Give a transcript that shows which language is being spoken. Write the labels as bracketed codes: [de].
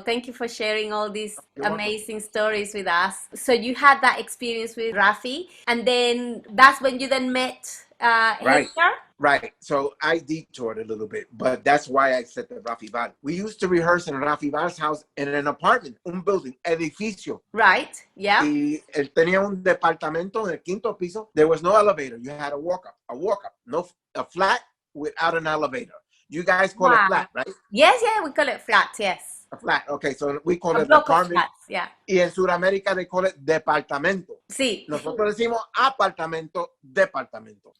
[en] Thank you for sharing all these amazing stories with us. So you had that experience with Rafi, and then that's when you then met Hector? Right. So I detoured a little bit, but that's why I said that Rafi Val. We used to rehearse in Rafi Val's house in an apartment, [es] un building, edificio. [en] Right, yeah. [es] Y él tenía un departamento en el quinto piso. [en] There was no elevator. You had a walk up, no a flat without an elevator. You guys call it flat, right? Yes, yeah, we call it flat, yes. A flat, okay, so we call it apartment. Flats, yeah. [es] Y en Sudamérica [en] they call it [es] departamento. Sí. Nosotros decimos apartamento, departamento.